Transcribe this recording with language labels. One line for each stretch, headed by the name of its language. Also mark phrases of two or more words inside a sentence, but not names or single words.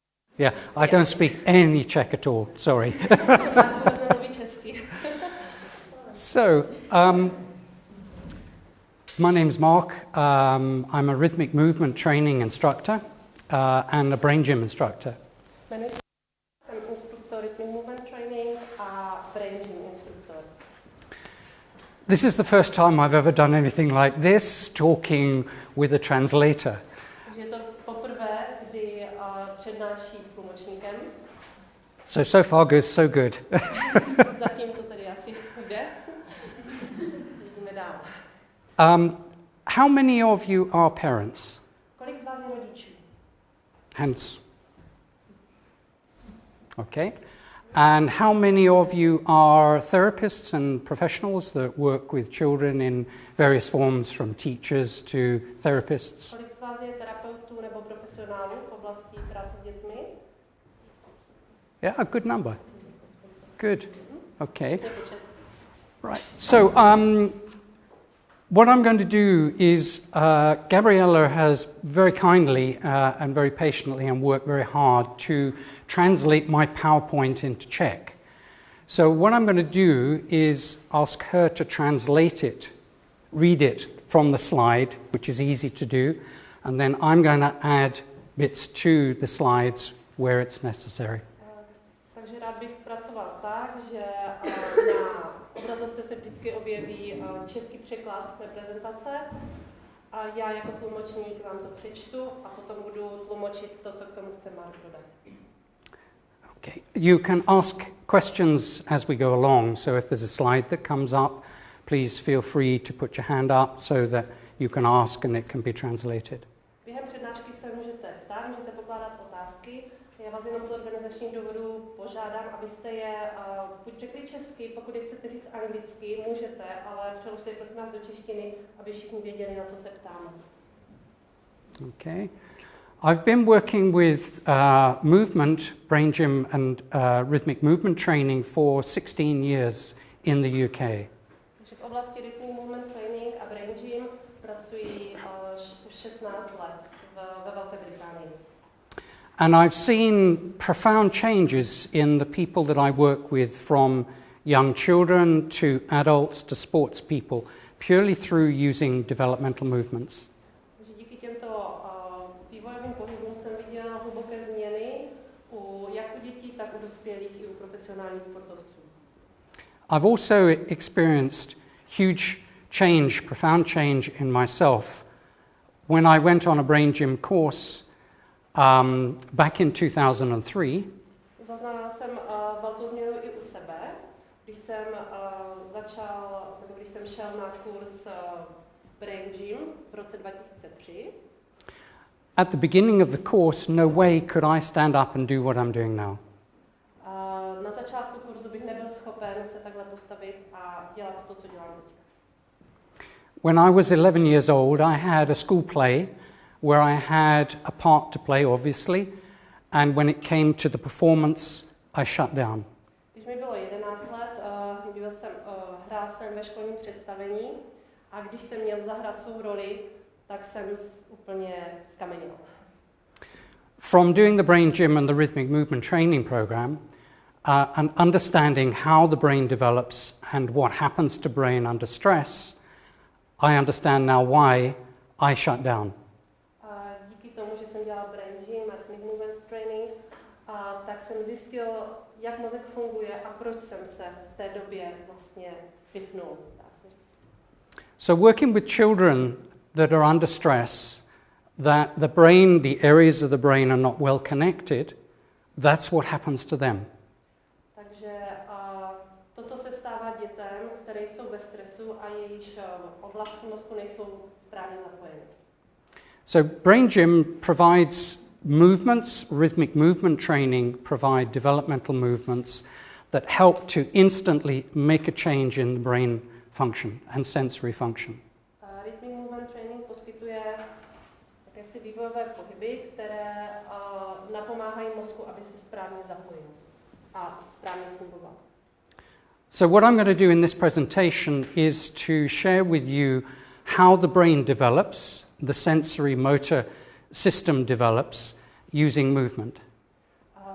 English: Yeah, I don't speak any Czech at all, sorry. So, my name's Mark. I'm a rhythmic movement training instructor and a brain gym instructor.
Czech: Jsem instruktor rhythmic movement training a brain gym instruktor.
English: This is the first time I've ever done anything like this, talking with a translator.
Czech: Takže je to poprvé, kdy přednáší s tlumočníkem.
English: So far good, so good.
Czech: Zatím to tedy asi jde. Jdeme dál.
English: How many of you are parents?
Czech: Kolik z vás je rodičů?
English: Hands. Okay. And how many of you are therapists and professionals that work with children in various forms, from teachers to therapists?
Czech: Kolik z vás je terapeutů nebo profesionálů v oblasti práce s dětmi?
English: Yeah, a good number. Good. Okay. Right. So, what I'm going to do is, Gabriella has very kindly and very patiently and worked very hard to translate my PowerPoint into Czech. So what I'm going to do is ask her to translate it, read it from the slide, which is easy to do, and then I'm going to add bits to the slides where it's necessary.
Czech: Takže rád bych pracoval tak, že na obrazovce se vždycky objeví český překlad té prezentace a já jako tlumočník vám to přečtu a potom budu tlumočit to, co k tomu chce Mark dodat.
English: Okay. You can ask questions as we go along, so if there's a slide that comes up, please feel free to put your hand up so that you can ask and it can be translated.
Czech: Během přednášky se můžete ptát, můžete pokládat otázky. Já vás jenom z organizačních důvodů požádám, abyste je buď řekli česky, pokud je chcete říct anglicky, můžete, ale přeložte je prosím vás do češtiny, aby všichni věděli, na co se ptáme.
English: Okay. I've been working with movement, brain gym and rhythmic movement training for 16 years in the UK.
Czech: Takže v oblasti rhythmic movement training a brain gym pracuji už 16 let ve Velké Británii.
English: And I've seen profound changes in the people that I work with, from young children to adults to sports people, purely through using developmental movements.
Czech: Takže díky těmto vývojovým pohybům jsem viděl hluboké změny jak u dětí, tak u dospělých i u profesionálních sportovců.
English: I've also experienced huge change, profound change in myself when I went on a brain gym course back in 2003.
Czech: Zaznamenal jsem velkou změnu i u sebe, když jsem když jsem šel na kurz Brain Gym v roce 2003.
English: At the beginning of the course, no way could I stand up and do what I'm doing now.
Czech: Na začátku kurzu bych nebyl schopen se takhle postavit a dělat to, co dělám teď.
English: When I was 11 years old, I had a school play where I had a part to play, obviously, and when it came to the performance, I shut down.
Czech: Když mi bylo 11 let, hrál jsem ve školním představení a když jsem měl zahrát svou roli, tak jsem úplně zkamenil.
English: From doing the brain gym and the rhythmic movement training program, and understanding how the brain develops and what happens to brain under stress, I understand now why I shut down.
Czech: Díky tomu, že jsem dělal brain gym a rhythmic movement training, tak jsem zjistil, jak mozek funguje a proč jsem se v té době vlastně vypnul.
English: So working with children that are under stress, that the brain, the areas of the brain are not well connected, that's what happens to them.
Czech: Takže toto se stává dětem, které jsou ve stresu a jejichž oblasti mozku nejsou správně zapojeny.
English: So brain gym provides movements, rhythmic movement training provide developmental movements that help to instantly make a change in the brain function and sensory function.
Czech: Rhythmic movement training poskytuje jakési vývojové pohyby, které napomáhají mozku, aby se správně zapojil a správně fungoval.
English: So what I'm going to do in this presentation is to share with you how the brain develops, the sensory motor system develops using movement.